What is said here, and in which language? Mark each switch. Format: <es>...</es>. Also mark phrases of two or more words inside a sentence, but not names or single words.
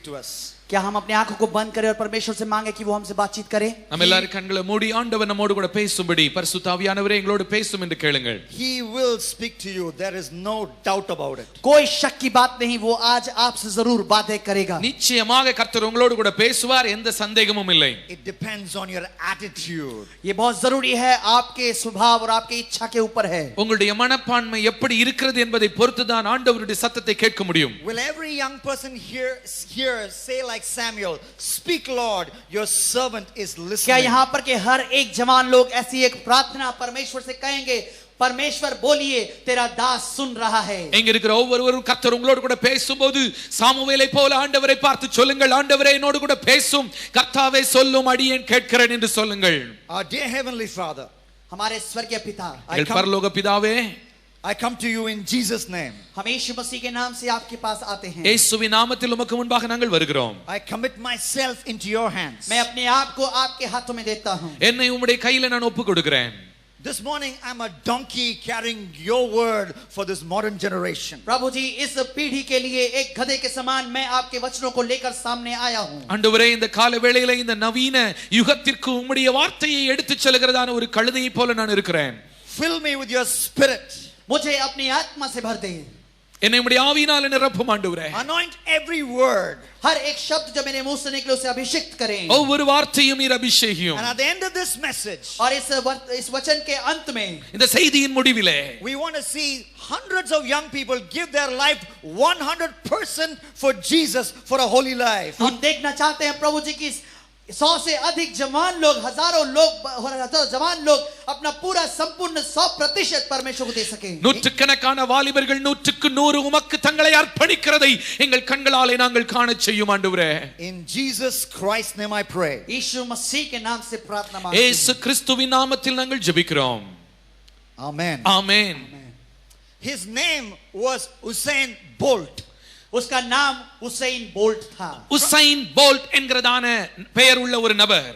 <en>to us.</en> <hi>क्या हम अपनी आंखों को बंद करें और परमेश्वर से मांगे कि वो हमसे बातचीत करे?</hi> <ta>நம்ம எல்லாரும் கண்களை மூடி ஆண்டவர் நம்மோடு கூட பேசும்படி பரிசுத்த ஆவியானவரே எங்களோடு பேசும் என்று கேளுங்கள்.</ta> <en>He will speak to you. There is no doubt about it.</en> <hi>कोई शक की बात नहीं, वो आज आपसे जरूर बातें करेगा.</hi> <ta>நிச்சயமாக கர்த்தர் உங்களோடு கூட பேசுவார், எந்த சந்தேகமும் இல்லை.</ta> <en>It depends on your attitude.</en> <hi>ये बहुत जरूरी है, आपके स्वभाव और आपकी इच्छा के ऊपर है.</hi> <ta>உங்களுடைய மனப்பான்மை எப்படி இருக்கிறது என்பதை பொறுத்து தான் ஆண்டவருடைய சத்தத்தை கேட்க முடியும்.</ta> <en>Will every young person here say like Samuel, speak Lord, your servant is listening?</en> <hi>क्या यहाँ पर के हर एक जवान लोग ऐसी एक प्रार्थना परमेश्वर से कहेंगे, परमेश्वर बोलिए तेरा दास सुन रहा है?</hi> <ta>எங்க இருக்கிற ஒவ்வொருவரும் கர்த்தர் உங்களோடு கூட பேசும்போது சாமுவேலை போல ஆண்டவரை பார்த்து சொல்லுங்கள், ஆண்டவரே என்னோடு கூட பேசும், கர்த்தாவே சொல்லும், அடியேன் கேட்கிறேன் என்று சொல்லுங்கள்.</ta> <en>Our dear heavenly Father,</en> <hi>हमारे स्वर्गीय पिता,</hi> <ta>எங்கள் பரலோக பிதாவே,</ta> <en>I come to you in Jesus name.</en> <hi>हम यीशु मसीह के नाम से आपके पास आते हैं.</hi> <ta>இயேசுவின் நாமத்தில் உமக்கு முன்பாக நாங்கள் வருகிறோம்.</ta> <en>I commit myself into your hands.</en> <hi>मैं अपने आप को आपके हाथों में देता हूं.</hi> <ta>என்னை உம்முடைய கையில நான் ஒப்பு கொடுக்கிறேன்.</ta> <en>This morning I'm a donkey carrying your word for this modern generation.</en> <hi>प्रभु जी, इस पीढ़ी के लिए एक गधे के समान मैं आपके वचनों को लेकर सामने आया हूं.</hi> <ta>ஆண்டவரே, இந்த கால வேளையில இந்த நவீன யுகத்திற்கு உம்முடைய வார்த்தையை எடுத்துச் செல்கிறதான ஒரு கழுதையை போல நான் இருக்கிறேன்.</ta> <en>Fill me with your spirit.</en> <hi>मुझे अपनी आत्मा से भर दे.</hi> <ta>என்னை உம்முடைய ஆவியினாலே நிரப்பும் ஆண்டவரே.</ta> <en>Anoint every word.</en> <hi>हर एक शब्द जो मेरे मुंह से निकले उसे अभिषेक करें.</hi> <ta>ஒவ்வொரு வார்த்தையும் நீர் அபிஷேகியும்.</ta> <en>And at the end of this message,</en> <hi>और इस वचन के अंत में,</hi> <ta>இந்த செய்தியின் முடிவிலே,</ta> <en>we want to see hundreds of young people give their life 100% for Jesus, for a holy life.</en> <hi>हम देखना चाहते हैं प्रभु जी की 100 से अधिक जवान लोग, हजारों जवान लोग अपना पूरा संपूर्ण 100% परमेश्वर को दे सके.</hi> <ta>நூற்றுக்கணக்கான வாலிபர்கள் 100க்கு 100 உமக்கு தங்களை அர்ப்பணிக்கிறதை எங்கள் கண்களாலே நாங்கள் காணச் செய்யும் ஆண்டவரே.</ta> <en>In Jesus Christ's name I pray.</en> <hi>यीशु मसीह के नाम से प्रार्थना मांगते हैं.</hi> <ta>இயேசு கிறிஸ்துவின் நாமத்தில் நாங்கள் ஜெபிக்கிறோம்.</ta> <en>Amen.</en> <ta>ஆமென்.</ta> <en>His name was Usain Bolt.</en> <hi>उसका नाम उसैन बोल्ट था.</hi> <ta>உசைன் போல்ட் என்கிறதான பெயர் உள்ள ஒரு நபர்.</ta>